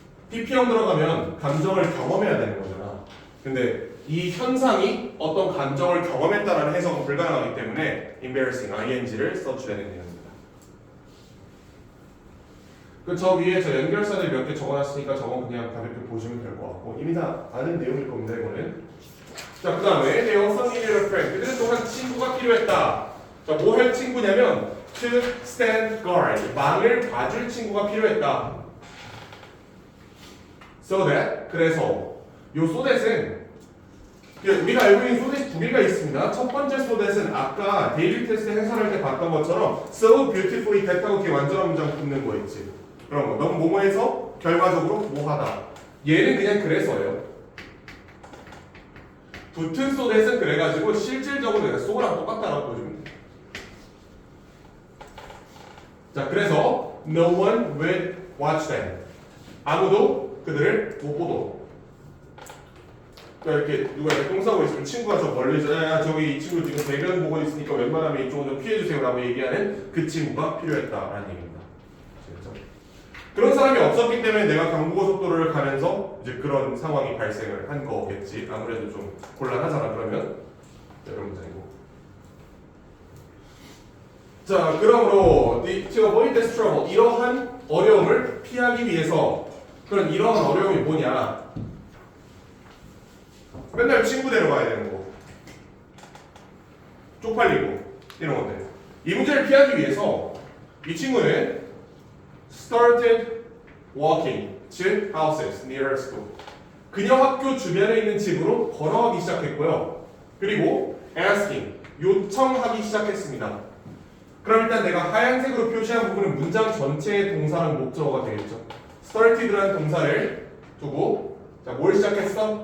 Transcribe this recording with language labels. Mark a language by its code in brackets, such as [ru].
[ko] PP형 들어가면 감정을 경험해야 되는 거잖아. 근데 이 현상이 어떤 감정을 경험했다라는 해석은 불가능하기 때문에 embarrassing, ing를 써주려는 내용입니다. 저 위에 저 연결사들 몇 개 적어놨으니까 저건 그냥 가볍게 보시면 될 것 같고 이미 다 아는 내용일 겁니다, 이거는. 자, 그 다음에 [en] they also needed a friend. [ko] 그들은 또한 친구가 필요했다. 자, 뭐 할 친구냐면 [en] to stand guard. [ko] 망을 봐줄 친구가 필요했다. So that, 그래서 요 so that은 우리가 알고 있는 so that 두 개가 있습니다. 첫 번째 so that은 아까 데일리 테스트 해설할 때 봤던 것처럼 [en] so beautifully that [ko] 하고 이렇게 완전한 문장 붙는 거 있지. 그런 거. 넌 뭐뭐해서 결과적으로 뭐하다. 얘는 그냥 그래서예요. 붙은 소댓은 그래가지고 실질적으로 내가 소랑 똑같다라고 보시면 돼. 자, 그래서 [en] no one will watch them. [ko] 아무도 그들을 못 보도록. 그러니까 이렇게 누가 이렇게 똥 싸고 있으면 친구가 저 멀리서 야 저기 이 친구 지금 대변 보고 있으니까 웬만하면 이쪽으로 좀 피해주세요라고 얘기하는 그 친구가 필요했다라는 얘기입니다. 아시겠죠? 그런 사람이 없었기 때문에 내가 강보고속도로를 가면서 이제 그런 상황이 발생을 한 거겠지. 아무래도 좀 곤란하잖아 그러면. 자, 이런 문장이고. 자, 그러므로 [en] to avoid this trouble, [ko] 이러한 어려움을 피하기 위해서. 그럼 이러한 어려움이 뭐냐? 맨날 친구 데려가야 되는 거, 쪽팔리고 이런 것들. 이 문제를 피하기 위해서 이 친구는 [en] started walking to houses near her school. [ko] 그녀 학교 주변에 있는 집으로 걸어가기 시작했고요. 그리고 asking, 요청하기 시작했습니다. 그럼 일단 내가 하얀색으로 표시한 부분은 문장 전체의 동사랑 목적어가 되겠죠. started라는 동사를 두고 자, 뭘 시작했어?